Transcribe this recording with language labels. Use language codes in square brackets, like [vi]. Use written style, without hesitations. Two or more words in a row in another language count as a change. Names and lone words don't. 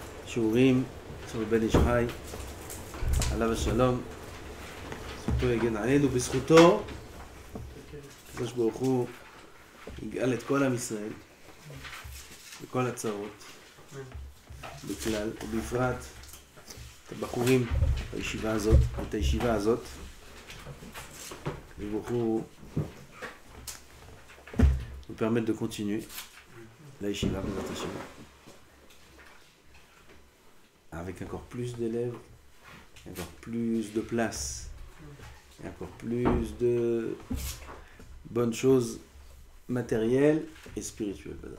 [he] שיעורים של בן איש חי, עליו השלום, זכותו יגן עלינו, בזכותו הקדוש ברוך הוא יגאל את כל עם ישראל בכל הצרות בכלל ובפרט את הבחורים בישיבה הזאת, את הישיבה הזאת. הקדוש ברוך הוא [fr] nous permettre de continuer la yeshiva avec encore plus d'élèves, encore plus de place, et encore plus de bonnes choses matérielles et spirituelles.